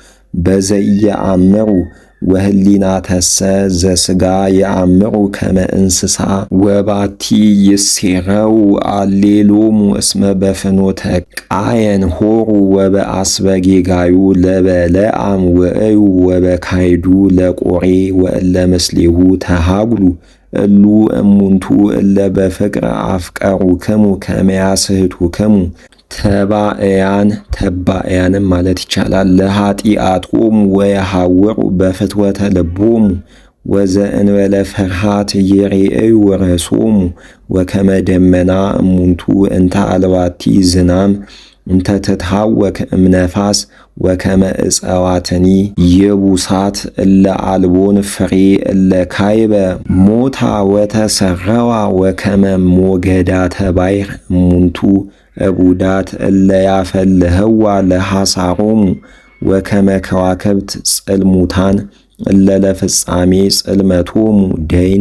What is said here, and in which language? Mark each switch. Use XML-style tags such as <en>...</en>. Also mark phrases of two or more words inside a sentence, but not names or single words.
<gez>በዘኢየአምሩ ወህሊናተሰ ዘሥጋ የአምሩ ከመ እንስሳ ወባቲ ይሴረው አሌሎሙ እስመ በፍኖተ ቃየን ሆሩ ወበአስበ ጌጋዩ ለበለዓም ወእዩ ወበካይዱ ለቆሬ ወእለ ምስሌሁ ተሃጉሉ እሉ እሙንቱ እለ በፍቅር አፍቀሩክሙ ከመ ያስሕቱክሙ</gez> <am>ተባዕያንም ማለት ይቻላል።</am> <gez>ለኃጢአቶሙ ወየሐውሩ በፍትወተ ልቦሙ ወዘእንበለ ፍርሃት ይሬእዩ ርእሶሙ ወከመ ደመና እሙንቱ እንተ አልባቲ ዝናም እንተ ትትሐወክ እምነፋስ ወከመ ዕፀዋትኒ ይቡሳት እለ አልቦን ፍሬ እለ ካይበ ሞታ ወተሰረዋ ወከመ ሞገዳተ ባሕር እሙንቱ እቡዳት እለ ያፈልህዋ ለሐሳሮሙ ወከመ ከዋክብት ጽልሙታን እለ ለፍጻሜ ጽልመቶሙ ደይን</gez>